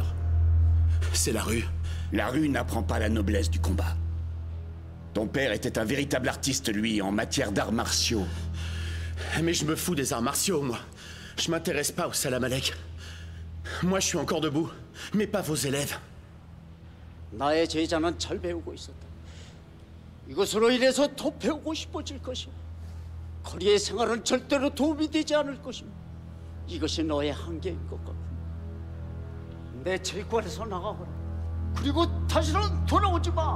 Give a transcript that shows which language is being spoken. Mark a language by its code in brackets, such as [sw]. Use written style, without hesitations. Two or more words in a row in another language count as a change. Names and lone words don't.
[fr] C'est la rue. La rue n'apprend pas la noblesse du combat. Ton père était un véritable artiste, lui, en matière d'arts martiaux. Mais je me fous des arts martiaux, moi. Je m'intéresse pas au [ar] سلام عليك. [fr] Moi, je suis encore debout, mais pas vos élèves. [ko] 나의 제자는 잘 배우고 있었다. 이것으로 인해서 더 배우고 싶어질 것이야. 거리의 생활은 절대로 도움이 되지 않을 것이며 이것이 너의 한계인 것 같고. 내 체육관에서 나가거라. 그리고 다시는 돌아오지 마.